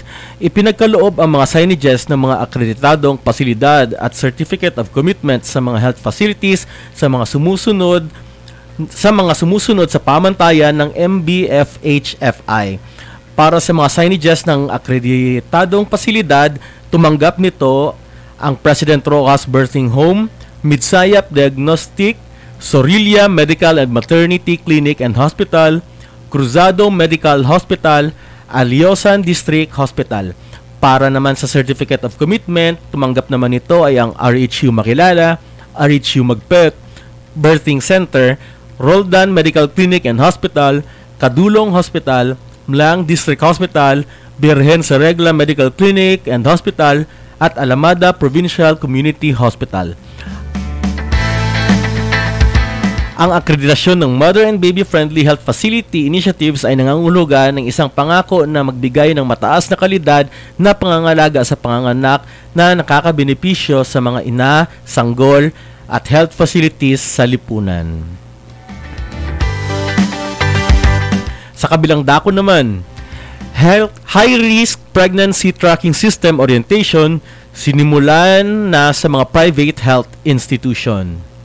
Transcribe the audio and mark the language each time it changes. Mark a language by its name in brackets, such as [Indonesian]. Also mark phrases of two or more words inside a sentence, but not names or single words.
[Filipino] Ipinagkaloob ang mga signages ng mga akreditadong pasilidad at Certificate of Commitment sa mga [English] health facilities [Filipino] sa mga sumusunod sa pamantayan ng MBFHFI. Para sa mga signages ng akreditadong pasilidad, tumanggap nito ang President Rojas Birthing Home, Midsayap Diagnostic, Sorilia Medical and Maternity Clinic and Hospital, Cruzado Medical Hospital, Aliosan District Hospital. Para naman sa Certificate of Commitment, tumanggap naman ito ay ang RHU Makilala, RHU Magpet, Birthing Center, Roldan Medical Clinic and Hospital, Kadulong Hospital, Mlang District Hospital, Birhen sa Regla Medical Clinic and Hospital, at Alamada Provincial Community Hospital. Ang akreditasyon ng Mother and Baby Friendly Health Facility Initiatives ay nangangahulugan ng isang pangako na magbigay ng mataas na kalidad na pangangalaga sa panganganak na nakakabenepisyo sa mga ina, sanggol at [English] health facilities [Filipino] sa lipunan. Sa kabilang dako naman, High Risk Pregnancy Tracking System Orientation sinimulan na sa mga [English] private health institution.